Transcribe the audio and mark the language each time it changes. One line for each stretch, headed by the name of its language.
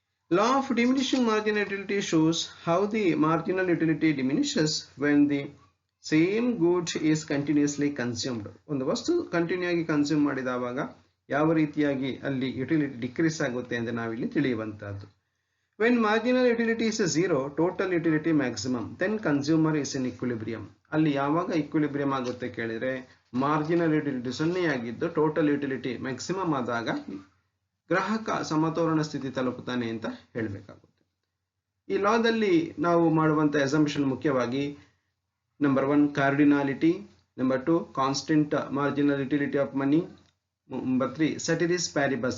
English: Law of diminishing marginal utility shows how the marginal utility diminishes when the same good is continuously consumed.
Kannada: ಒಂದು ವಸ್ತು continue ಆಗಿ consume ಮಾಡಿದವಾಗ ಯಾವ ರೀತಿಯಾಗಿ ಅಲ್ಲಿ utility decrease ಆಗುತ್ತೆ ಅಂತ ನಾವಿಲ್ಲಿ ತಿಳಿಯುವಂತಹದ್ದು.
English: When marginal utility is 0, total utility maximum, then consumer is in equilibrium.
Kannada: ಅಲ್ಲಿ ಯಾವಾಗ equilibrium ಆಗುತ್ತೆ ಕೇಳಿದ್ರೆ marginal utility 0 ಆಗಿದ್ದು total utility maximum ಆದಾಗ ಗ್ರಾಹಕ ಸಮತೋಲನ ಸ್ಥಿತಿ ತಲುಪುತ್ತಾನೆ ಅಂತ ಹೇಳಬೇಕಾಗುತ್ತೆ. ಈ ಲಾದಲ್ಲಿ ನಾವು ಮಾಡುವಂತ ಅಸಂಪ್ಷನ್ ಮುಖ್ಯವಾಗಿ number 1 ಕಾರ್ಡಿನಾಲಿಟಿ, number 2 constant marginal utility of money, number 3 ceteris paribus.